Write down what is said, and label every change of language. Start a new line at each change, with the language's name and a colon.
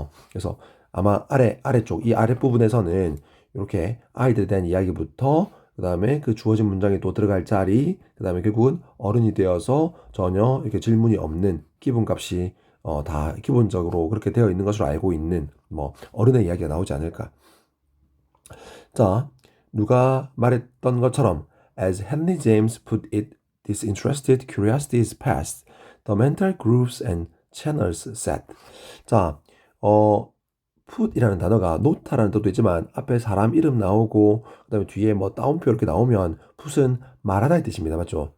Korean: 그래서 아마 아래쪽, 이 아랫부분에서는 이렇게 아이들에 대한 이야기부터 그 다음에 그 주어진 문장이 또 들어갈 자리, 그 다음에 결국은 어른이 되어서 전혀 이렇게 질문이 없는 기본값이 다 기본적으로 그렇게 되어 있는 것으로 알고 있는 뭐 어른의 이야기가 나오지 않을까. 자, 누가 말했던 것처럼
English: as Henry James put it, disinterested curiosity is past. The mental grooves and channels set.
Korean: 자, put이라는 단어가 놓다라는 뜻도 있지만 앞에 사람 이름 나오고 그다음에 뒤에 뭐 따옴표 이렇게 나오면 put은 말하다의 뜻입니다. 맞죠?